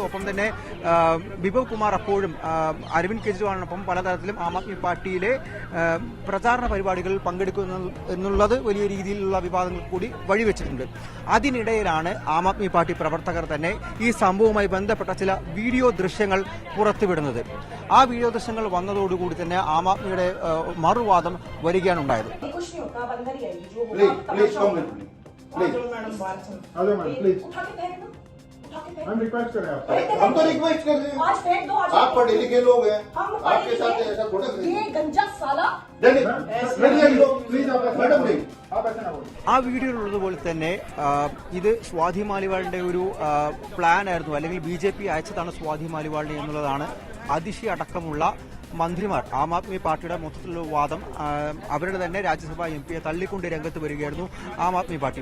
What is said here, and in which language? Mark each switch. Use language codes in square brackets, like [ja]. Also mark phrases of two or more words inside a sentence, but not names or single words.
[ml] ഒപ്പം തന്നെ ബിഭവ് കുമാർ അപ്പോഴും അരവിന്ദ് കെജ്രിവാളിനൊപ്പം പലതരത്തിലും ആം ആദ്മി പാർട്ടിയിലെ പ്രചാരണ പരിപാടികളിൽ പങ്കെടുക്കുന്നു എന്നുള്ളത് വലിയ രീതിയിലുള്ള വിവാദങ്ങൾ കൂടി വഴിവെച്ചിട്ടുണ്ട്. അതിനിടയിലാണ് ആം ആദ്മി പാർട്ടി പ്രവർത്തകർ തന്നെ ഈ സംഭവവുമായി ബന്ധപ്പെട്ട ചില വീഡിയോ ദൃശ്യങ്ങൾ പുറത്തുവിടുന്നത്. ആ വീഡിയോ ദൃശ്യങ്ങൾ വന്നതോടുകൂടി തന്നെ ആം ആദ്മിയുടെ മറുവാദം വരികയാണ് ഉണ്ടായത്. [hi] हम रिक्वेस्ट कर रहे हैं, हम तो रिक्वेस्ट कर रहे हैं, आप पढ़े लिखे लोग हैं, आपके साथ ऐसा थोड़ा ये गंजा साला मैडम नहीं [ml] ആ വീഡിയോയിലുള്ളതുപോലെ തന്നെ ഇത് സ്വാതി മാലിവാളിന്റെ ഒരു പ്ലാൻ ആയിരുന്നു, അല്ലെങ്കിൽ BJP അയച്ചതാണ് സ്വാതി മാലിവാളിനെ എന്നുള്ളതാണ് അതിഷി അടക്കമുള്ള മന്ത്രിമാർ, ആം ആദ്മി പാർട്ടിയുടെ മൊത്തത്തിലുള്ള വാദം. അവരുടെ തന്നെ രാജ്യസഭാ MP തള്ളിക്കൊണ്ട് രംഗത്ത് വരികയായിരുന്നു ആം ആദ്മി പാർട്ടി.